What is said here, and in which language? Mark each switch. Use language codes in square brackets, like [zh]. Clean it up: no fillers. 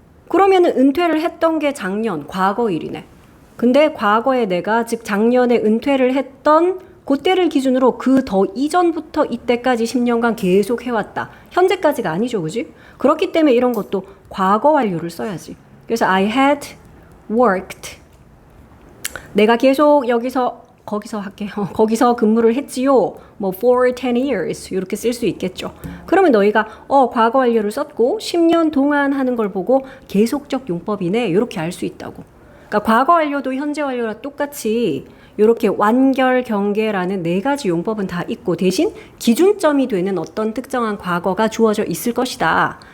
[ko] 그러면은 은퇴를 했던 게 작년, 과거 일이네. 근데 과거에 내가 즉 작년에 은퇴를 했던 그때를 기준으로 그 더 이전부터 이때까지 10년간 계속 해왔다. 현재까지가 아니죠, 그지? 그렇기 때문에 이런 것도 과거 완료를 써야지. [en] 그래서 I had worked. [ko] 내가 계속 거기서 할게요. 거기서 근무를 했지요. 뭐 [en] for 10 years [ko] 이렇게 쓸 수 있겠죠. 그러면 너희가 과거 완료를 썼고 10년 동안 하는 걸 보고 계속적 용법이네 이렇게 알 수 있다고. 그러니까 과거 완료도 현재 완료랑 똑같이 이렇게 완결, 경계라는 네 가지 용법은 다 있고 대신 기준점이 되는 어떤 특정한 과거가 주어져 있을 것이다.